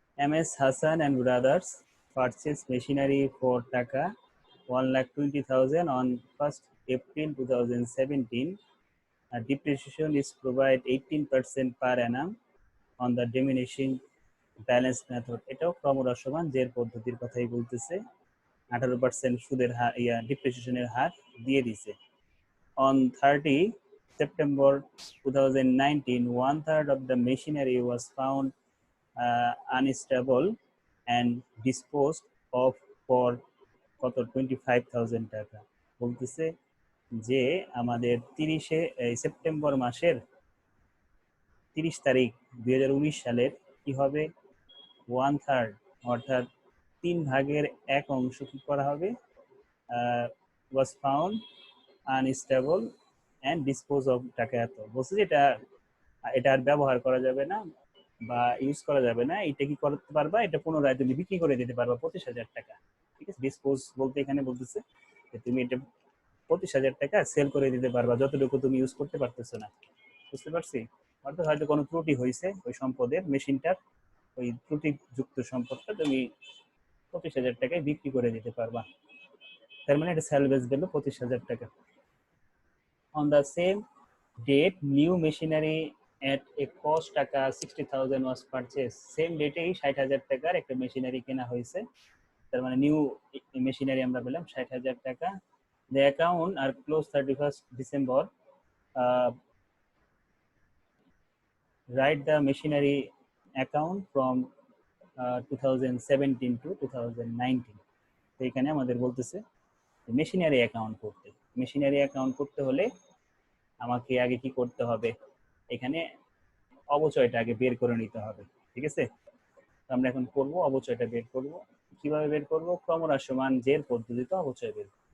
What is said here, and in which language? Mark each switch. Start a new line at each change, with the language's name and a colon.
English: MS Hassan and Brothers purchased machinery for Taka 1,20,000 on 1st April 2017. Depreciation is provided 18% per annum on the diminishing balance method.
Bangla: এটাও ক্রমহ্রাসমান জের পদ্ধতির কথাই বলতেছে। 18% সুদের হার, ডিপ্রিসিয়েশনের হার দিয়ে দিছে।
English: On 30 September 2019, 1/3 of the machinery was found unstable and disposed of for
Bangla: কত
English: 25,000 টাকা।
Bangla: বলতেছে যে আমাদের 30 সেপ্টেম্বর মাসের 30 তারিখ 2019 সালের কি হবে? 1/3, অর্থাৎ 3/1 অংশ কি করা হবে?
English: was found unstable and dispose of টাকা
Bangla: এত। বলছে যে এটা এটা আর ব্যবহার করা যাবে না বা ইউজ করা যাবে না। এটা কি করতে পারবা? এটা পুনরায় তুমি বিক্রি করে দিতে পারবা 25,000 টাকা। ঠিক আছে? ডিসপোজ বলতে এখানে বলতেছে যে তুমি এটা 25,000 টাকা সেল করে দিতে পারবা, যতটুকু তুমি ইউজ করতে পারতেছো না। বুঝতে পারছি? অর্থাৎ হয়তো কোনো ত্রুটি হয়েছে ওই সম্পদের, মেশিনটার ওই ত্রুটিযুক্ত সম্পদটা তুমি 25,000 টাকায় বিক্রি করে দিতে পারবা। তার মানে এটা স্যালভেজ ভ্যালু 25,000 টাকা।
English: On the same date, new machinery at a cost টাকা 60,000 was purchased.
Bangla: সেম ডেটেই 60,000 টাকার একটা মেশিনারি কেনা হয়েছে। তার মানে নিউ মেশিনারি আমরা পেলাম 60,000 টাকা।
English: The account are closed 31st December. Write the machinery account from 2017 to 2019.
Bangla: তো এখানে আমাদের বলতেছে মেশিনারি অ্যাকাউন্ট করতে। মেশিনারি অ্যাকাউন্ট করতে হলে আমাকে আগে কি করতে হবে? এখানে অবচয়টা আগে বের করে নিতে হবে। ঠিক আছে? তো আমরা এখন করব, অবচয়টা বের করব। কিভাবে বের করব? ক্রমহ্রাসমান জের পদ্ধতিতে অবচয় বের।